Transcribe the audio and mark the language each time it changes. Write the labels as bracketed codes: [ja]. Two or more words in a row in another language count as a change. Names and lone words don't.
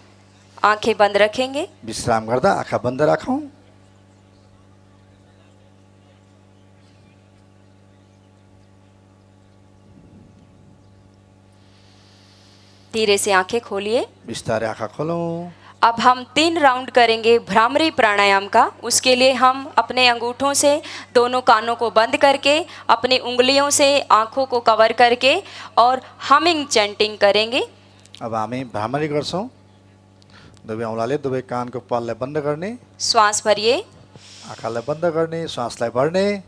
[hi] आंखें बंद रखेंगे। [ne] विश्राम गर्दा आँखा बन्द राखौँ। [hi] धीरे से आंखें खोलिए। [ne] बिस्तारै आँखा खोलौँ। [hi] अब हम 3 राउंड करेंगे भ्रामरी प्राणायाम का। उसके लिए हम अपने अंगूठों से दोनों कानों को बंद करके अपनी उंगलियों से आंखों को कवर करके और [en] humming chanting [hi] करेंगे। [ne] अब हामी भ्रामरी गर्छौँ। दुवै औँलाले दुवै कानको पाललाई बन्द गर्ने, श्वास भरिए। आँखालाई बन्द गर्ने, श्वासलाई भर्ने।